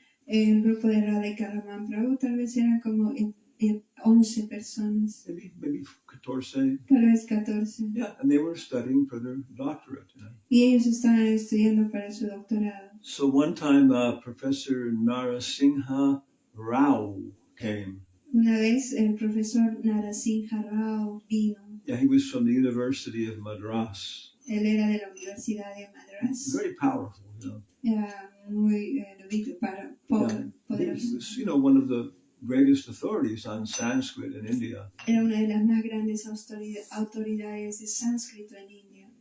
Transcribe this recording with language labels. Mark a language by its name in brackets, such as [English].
[Spanish] El grupo de Radhika Raman Prabhu tal vez eran como 11 personas. [English] Maybe 14. [Spanish] Tal vez 14. [English] Yeah, and they were studying for their doctorate. [Spanish] Y ellos estaban estudiando para su doctorado. [English] So one time Professor Narasingha Rao came. [Spanish] Una vez el profesor Narasingha Rao vino. [English] Yeah, he was from the University of Madras. [Spanish] Él era de la Universidad de Madras. [English] Very powerful, [Spanish] Era muy poderoso. [English] He was, one of the greatest authorities on Sanskrit in India. [Spanish] Era una de las más grandes autoridades de sánscrito en India.